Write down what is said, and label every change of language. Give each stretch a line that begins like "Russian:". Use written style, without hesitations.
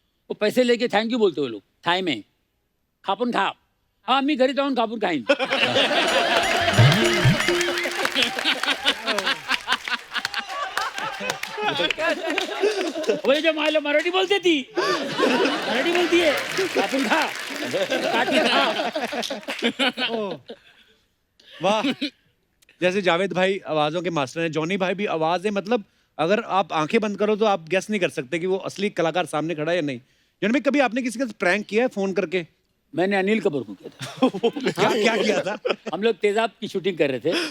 Hindi: वो पैसे लेके थँक्यू बोलते वो लोग थाई में, खापून खा.
Marathi: हा, मी घरी जाऊन खापून खाईन.
Hindi: वही जो मायला मराठी बोलते ती,
Marathi: मराठी बोलतीये, कापून खा,
Hindi: काट के खा. वाह। जैसे जावेद भाई आवाजों के मास्टर हैं, जॉनी भाई भी आवाज है, मतलब अगर आप आंखें बंद करो तो आप गेस नहीं कर सकते कि वो असली कलाकार सामने खड़ा है या नहीं। जॉनी भाई, कभी आपने किसी के साथ प्रैंक किया है फोन करके? मैंने अनिल कपूर को किया था. क्या क्या किया था? हम लोग तेजाब की शूटिंग कर रहे थे.